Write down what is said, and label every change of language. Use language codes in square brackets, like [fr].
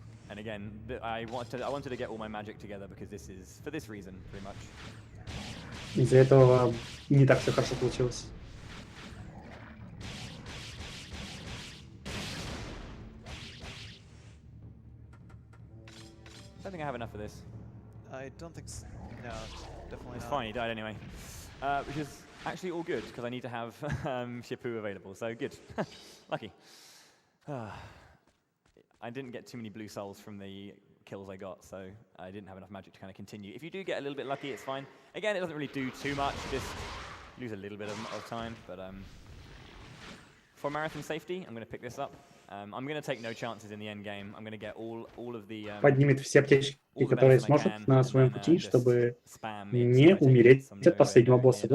[en] And again, I wanted to get all my magic together because this is for this reason, pretty much. [ru] Из-за этого не так все хорошо получилось. [en] I don't think I have enough of this. I don't think so. No, definitely it's not. Fine, he died anyway. Which is actually all good because I need to have Shipu available, so good. Lucky. I didn't get too many blue souls from the kills I got, so I didn't have enough magic to kind of continue. If you do get a little bit lucky, it's fine. Again, it doesn't really do too much, just lose a little bit of time, but for marathon safety, I'm going to pick this up. I'm going to take no chances in the end game. I'm going to get all of the... [ru] Поднимет все аптечки, которые сможет на своем пути, чтобы не умереть от последнего босса.